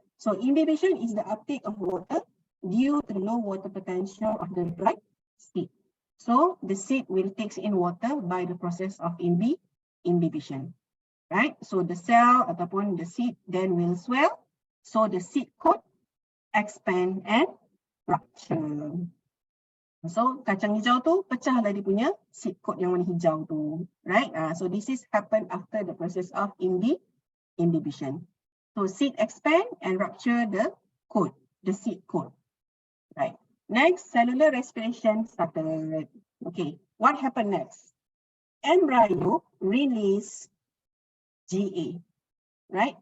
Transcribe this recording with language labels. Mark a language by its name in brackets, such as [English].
[English] So imbibition is the uptake of water due to low water potential of the dried seed. So the seed will take in water by the process of imbibition. Right? So the cell ataupun the seed then will swell. So the seed coat expand and rupture. [Malay] So kacang hijau tu pecahlah dia punya seed coat yang warna hijau tu. [English] Right? So this is happen after the process of imbibition. So seed expand and rupture the coat, the seed coat. Right. Next, cellular respiration started. Okay, what happened next? Embryo release GA, right?